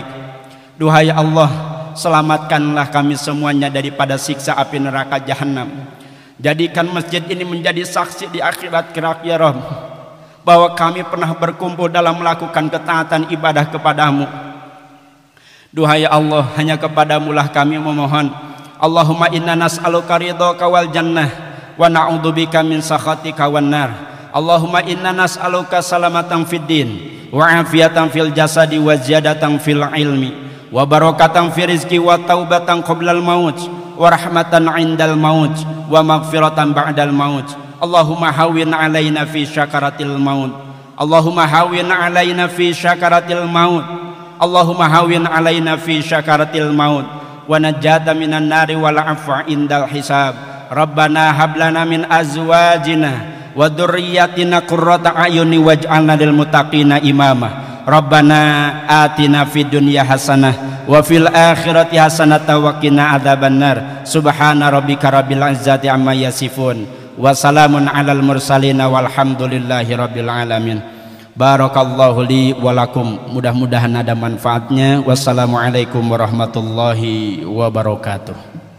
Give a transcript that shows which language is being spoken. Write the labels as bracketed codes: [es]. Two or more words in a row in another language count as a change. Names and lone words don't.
[id] Duhai Allah, selamatkanlah kami semuanya daripada siksa api neraka jahanam. Jadikan masjid ini menjadi saksi di akhirat kelak ya Rabb, bahwa kami pernah berkumpul dalam melakukan ketaatan ibadah kepadamu. Duhai Allah, hanya kepadamu lah kami memohon. [ar] اللهم إنا نسألك رضاك والجنة ونعوذ بك من سخطك والنار. اللهم إنا نسألك سلامة في الدين وعافية في الجسد وزيادة في العلم وبركة في الرزق وتوبة قبل الموت ورحمة عند الموت ومغفرة بعد الموت. اللهم هون علينا في سكرات الموت. اللهم هون علينا في سكرات الموت. اللهم هون علينا في سكرات الموت والنجاة من النار والعفو عند الحساب. ربنا هب لنا من أزواجنا وذرياتنا قرة أعين واجعلنا للمتقين إماما. ربنا آتنا في الدنيا حسنة وفي الآخرة حسنة وقنا عذاب النار. سبحان ربك رب العزة عما يصفون وسلام على المرسلين والحمد لله رب العالمين. بارك الله لي ولكم. [id] Mudah-mudahan ada manfaatnya. [ar] والسلام عليكم ورحمة الله وبركاته.